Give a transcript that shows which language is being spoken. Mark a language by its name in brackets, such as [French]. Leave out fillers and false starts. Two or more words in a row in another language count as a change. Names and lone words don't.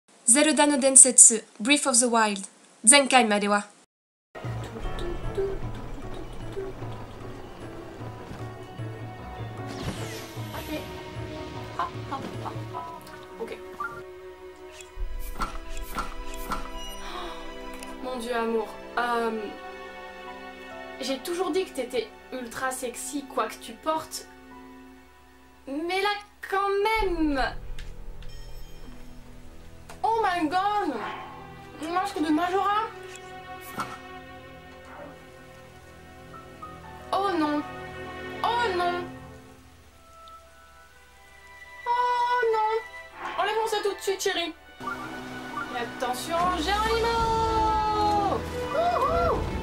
[Japanese] ゼルダの伝説 Breath of the Wild 前回までは [French] Ok. Mon Dieu, amour. J'ai toujours dit que t'étais ultra sexy, quoi que tu portes. Mais là, quand même. [English] Oh my god. [French] Masque de Majora. Oh non. Oh non. Oh non. Enlève-moi ça tout de suite, chérie. Et attention, Geronimo. Wouhou.